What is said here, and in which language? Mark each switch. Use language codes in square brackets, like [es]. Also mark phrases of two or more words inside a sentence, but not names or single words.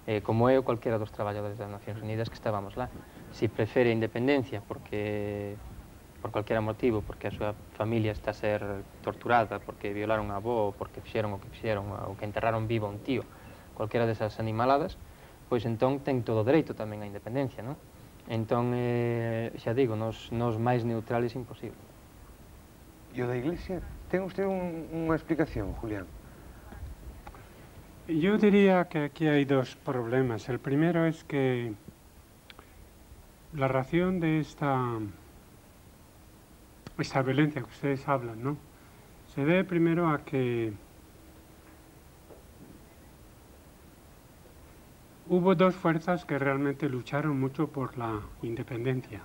[gl] como eu, cualquiera dos traballadores das Nacións Unidas que estábamos lá. Si prefere a independencia porque por cualquier motivo, porque a súa familia está a ser torturada, porque violaron a avó, porque fixeron o que fixeron, ou que enterraron vivo a un tío, cualquiera desas animaladas, pois entón ten todo o dereito tamén á independencia, non? Entón, xa digo, nos máis neutrales imposible. E o da Iglesia? Ten usted unha explicación, Julián? [es] Yo diría que aquí hay dos problemas. El primero es que la razón de esta violencia que ustedes hablan, ¿no?, se debe primero a que hubo dos fuerzas que realmente lucharon mucho por la independencia.